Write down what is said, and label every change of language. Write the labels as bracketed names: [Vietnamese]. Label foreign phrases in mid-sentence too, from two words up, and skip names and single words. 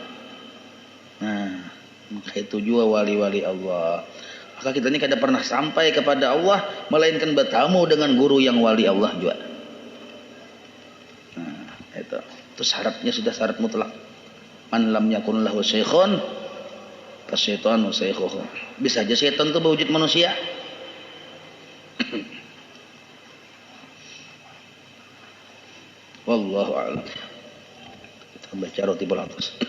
[Indonesian] Nah, maka itu juga wali-wali Allah. Maka kita ini kada pernah sampai kepada Allah melainkan bertamu dengan guru yang wali Allah juga. Itu syaratnya sudah syarat mutlak. [Arabic] من لم يكن له شيخ فالشيطان شيخه. [Indonesian] Bisa aja setan itu berwujud manusia. [Arabic] والله أعلم. [Indonesian] Kita baca roti balatus.